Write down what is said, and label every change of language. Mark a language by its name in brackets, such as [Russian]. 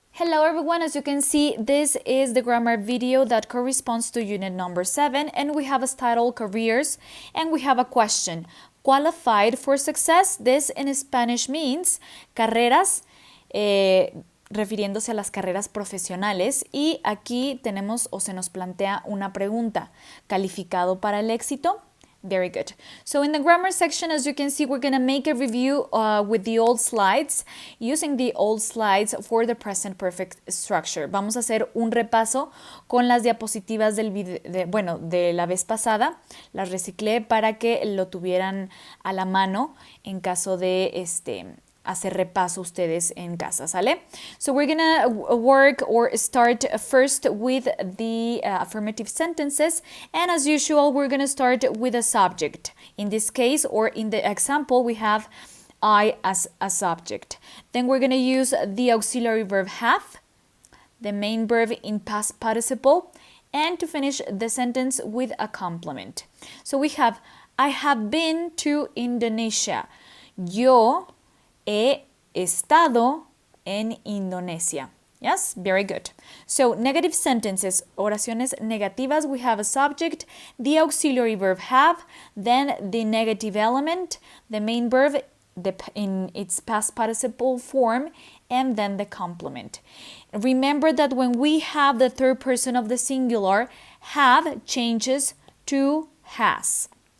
[English] Hello everyone, as you can see, this is the grammar video that corresponds to unit number 7, and we have as title Careers, and we have a question. Qualified for success. This in Spanish means [Spanish] carreras, refiriéndose a las carreras profesionales, y aquí tenemos o se nos plantea una pregunta. ¿Calificado para el éxito? [English] Very good. So in the grammar section, as you can see, we're going to make a review with the old slides, using the old slides for the present perfect structure. [Spanish] Vamos a hacer un repaso con las diapositivas del video, de la vez pasada. Las reciclé para que lo tuvieran a la mano en caso de hacer repaso ustedes en casa, ¿sale? [English] So we're gonna work or start first with the affirmative sentences, and as usual we're gonna start with a subject. In this case, or in the example, we have I as a subject. Then we're gonna use the auxiliary verb have, the main verb in past participle, and to finish the sentence with a complement. So we have I have been to Indonesia. [Spanish] Yo he estado en Indonesia. [English] Yes, very good. So negative sentences, [Spanish] oraciones negativas, [English] we have a subject, the auxiliary verb have, then the negative element, the main verb in its past participle form, and then the complement. Remember that when we have the third person of the singular, have changes to has.